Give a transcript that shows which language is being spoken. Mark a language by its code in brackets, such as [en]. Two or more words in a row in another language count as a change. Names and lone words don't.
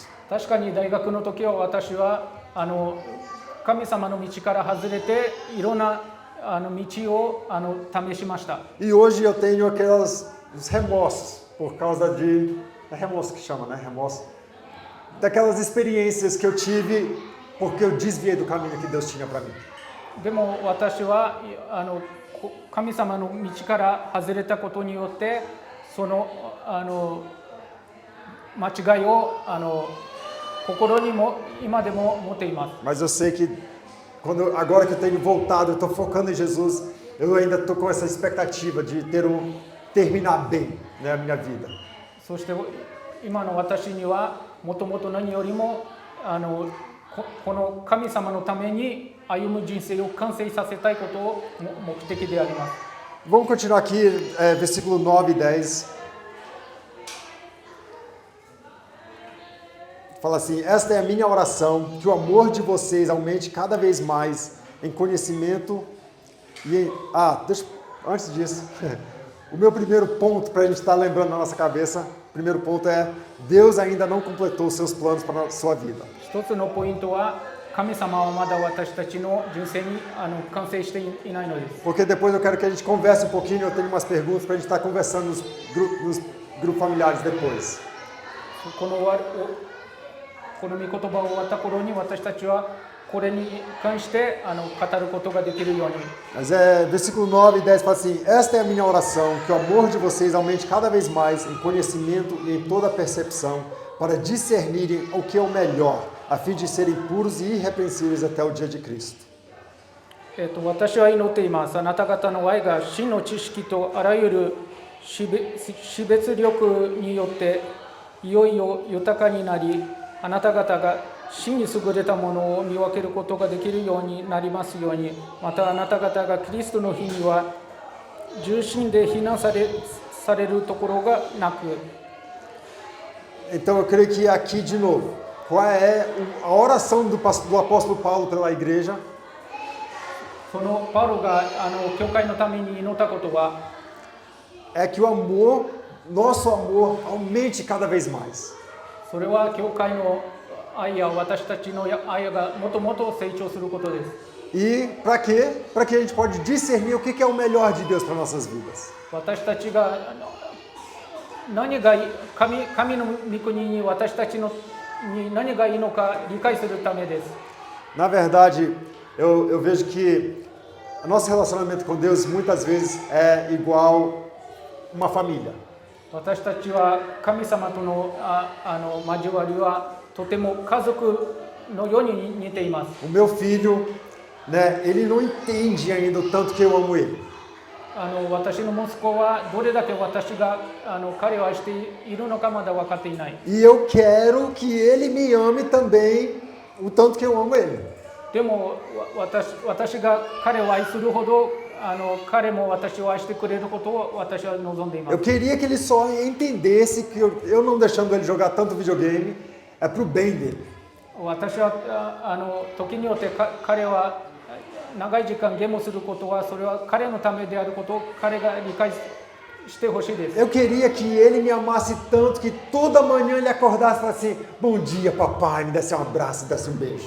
[ja] 確かに大学の時は私は神様の道から外れていろんな道を試しました。 [pt] E hoje eu tenho aquelas os remorsos por causa de é remorso que chama, né? Remorso daquelas experiências que eu tive porque eu desviei do caminho que Deus tinha para mim. [ja] でも私は神様の道から外れたことによってその間違いを心にも今でも持っています。 [pt] Mas eu sei que agora que eu tenho voltado, eu estou focando em Jesus, eu ainda estou com essa expectativa de terminar bem, né, a minha vida. [ja] そして今の私にはもともと何よりもこの神様のために歩む人生を完成させたいことを目的であります。 [pt] Vamos continuar aqui, versículo 9 e 10. Fala assim: esta é a minha oração, que o amor de vocês aumente cada vez mais em conhecimento e antes disso, o meu primeiro ponto para a gente estar lembrando na nossa cabeça, o primeiro ponto é: Deus ainda não completou os seus planos para a sua vida. [ja] 一つのポイントは神様はまだ私たちの人生に完成していないのです。 [pt] Porque depois eu quero que a gente converse um pouquinho, eu tenho umas perguntas para a gente estar conversando nos grupos familiares depois. [ja] この御言葉を終わった頃に私たちはこれに関して語ることができるように。 [pt] Mas versículo 9 e 10 fala assim: esta é a minha oração, que o amor de vocês aumente cada vez mais em conhecimento e em toda percepção, para discernirem o que é o melhor, a fim de serem puros e irrepreensíveis até o dia de Cristo. [ja] 私は祈っています。あなた方の愛が真の知識とあらゆる識別力によっていよいよ豊かになり、あなた方が真に優れたものを見分けることができるようになりますように、またあなた方がキリストの日には重心で非難されるところがなく。 [pt] Então eu creio que aqui de novo, qual é a oração do apóstolo Paulo pela igreja? [ja] そのパウロが教会のために祈ったことは、 [pt] É que o amor, nosso amor, aumente cada vez mais. [ja] それは教会の愛や私たちの愛がもっともっと成長することです。 [pt] E para quê? Para que a gente pode discernir o que é o melhor de Deus para nossas vidas. [ja] 私たちが何が神の御国に私たちに何がいいのか理解するためです。 [pt] Na verdade, eu vejo que o nosso relacionamento com Deus muitas vezes é igual uma família. [ja] 私たちは神様との交わりはとても家族のように似ています。 [pt] O meu filho, né, ele não entende ainda o tanto que eu amo ele. [ja] 私の息子はどれだけ私が彼を愛しているのかまだ分かっていない。 [pt] E eu quero que ele me ame também o tanto que eu amo ele. [ja] でも私が彼を愛するほど彼も私を愛してくれることを私は望んでいます。 [pt] Eu queria que ele só entendesse que eu não deixando ele jogar tanto videogame é pro bem dele. [ja] 私は時によって彼は長い時間ゲームをすることはそれは彼のためであることを彼が理解してほしいです。 [pt] Eu queria que ele me amasse tanto que toda manhã ele acordasse e falasse assim: bom dia, papai, me desse um abraço, me desse um beijo.